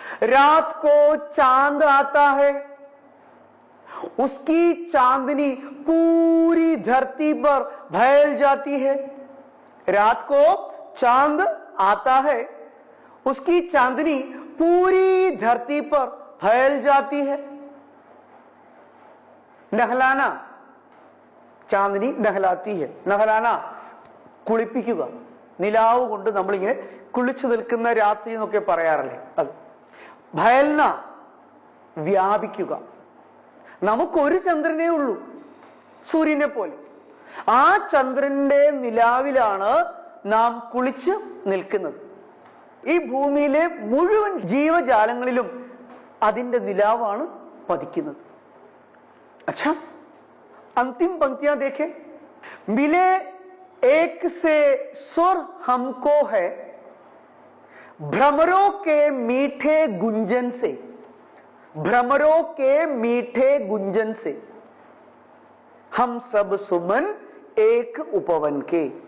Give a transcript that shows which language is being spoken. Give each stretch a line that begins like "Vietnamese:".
Hindi: रात को चांद आता है, उसकी चांदनी पूरी धरती पर फैल जाती है। रात को चांद आता है, उसकी चांदनी पूरी धरती पर फैल जाती है। नहलाना, चांदनी नहलाती है.
Malayalam: നഹലാന, കുളിപ്പിക്കുക. നിലാവ് കൊണ്ട് നമ്മളിങ്ങനെ കുളിച്ചു നിൽക്കുന്ന രാത്രി എന്നൊക്കെ പറയാറില്ലേ, അത്. ഭയൽന, വ്യാപിക്കുക. നമുക്കൊരു ചന്ദ്രനേ ഉള്ളൂ, സൂര്യനെ പോലെ. ആ ചന്ദ്രന്റെ നിലാവിലാണ് നാം കുളിച്ച് നിൽക്കുന്നത്. ഈ ഭൂമിയിലെ മുഴുവൻ ജീവജാലങ്ങളിലും അതിന്റെ നിലാവാണ് പതിക്കുന്നത്.
Hindi: अच्छा, अंतिम पंक्तियां देखें. मिले एक से सुर हमको है, भ्रमरों के मीठे गुंजन से. भ्रमरों के मीठे गुंजन से हम सब सुमन एक उपवन के.